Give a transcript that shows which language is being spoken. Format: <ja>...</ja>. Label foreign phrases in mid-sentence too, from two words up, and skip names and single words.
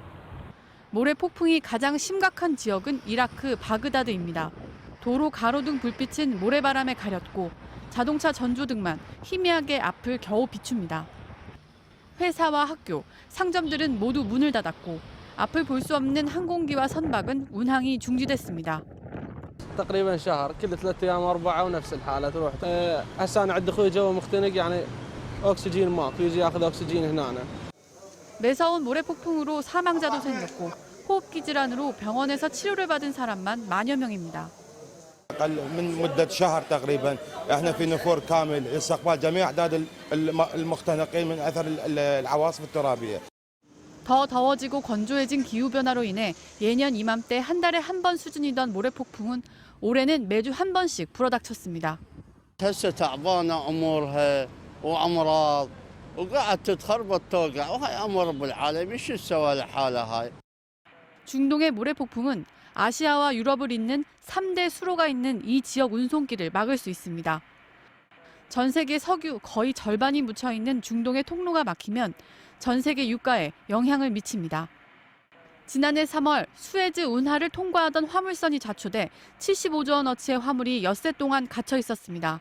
<ko>모래 폭풍이 가장 심각한 지역은 이라크 바그다드입니다. 도로 가로등 불빛은 모래바람에 가렸고 자동차 전조등만 희미하게 앞을 겨우 비춥니다. 회사와 학교, 상점들은 모두 문을 닫았고 앞을 볼 수 없는 항공기와 선박은 운항이 중지됐습니다.</ko> <ar>تقريبا شهر كل 3 أيام 4 ونفس الحالة تروح هسه أنا عندي أخوي جو مختنق يعني أكسجين ماكو يجي ياخذ أكسجين هنا.</ar> <ko>매서운 모래폭풍으로 사망자도 생겼고 호흡기 질환으로 병원에서 치료를 받은 사람만 만여 명입니다.</ko> <ar>أقل من مدة شهر تقريبا احنا في نفور كامل استقبال جميع أعداد المختنقين من أثر العواصف الترابية.</ar> <ko>더 더워지고 건조해진 기후변화로 인해 예년 이맘때 한 달에 한 번 수준이던 모래폭풍은 올해는 매주 한 번씩 불어닥쳤습니다.</ko> <ar>هسه تعبانه امورها وامراض وقاعد تتخربط توقع وهاي امر رب العالمين شو تسوى لحالها هاي.</ar> <ko>중동의 모래폭풍은 아시아와 유럽을 잇는 3대 수로가 있는 이 지역 운송길을 막을 수 있습니다. 전 세계 석유 거의 절반이 묻혀 있는 중동의 통로가 막히면 전 세계 유가에 영향을 미칩니다. 지난해 3월 수에즈 운하를 통과하던 화물선이 자초돼 75조 원어치의 화물이 엿새 동안 갇혀 있었습니다.</ko>